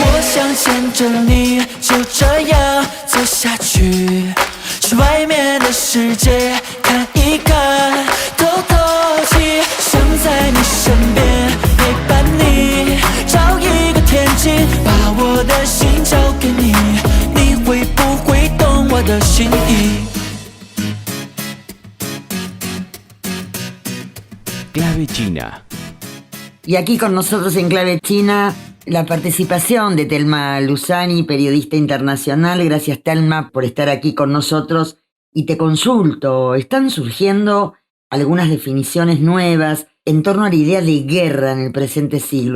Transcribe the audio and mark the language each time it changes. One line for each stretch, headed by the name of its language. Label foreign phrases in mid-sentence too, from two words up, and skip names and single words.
Chinese: 我想牵着你就这样走下去，去外面的世界看一看，透透气，想在你身边陪伴你，找一个天气，把我的心交给你，你会不会懂我的心意
Spanish: ？Clave China. Y aquí con nosotros en Clave China, la participación de Telma Luzani, periodista internacional. Gracias, Telma, por estar aquí con nosotros. Y te consulto, están surgiendo algunas definiciones nuevas en torno a la idea de guerra en el presente siglo.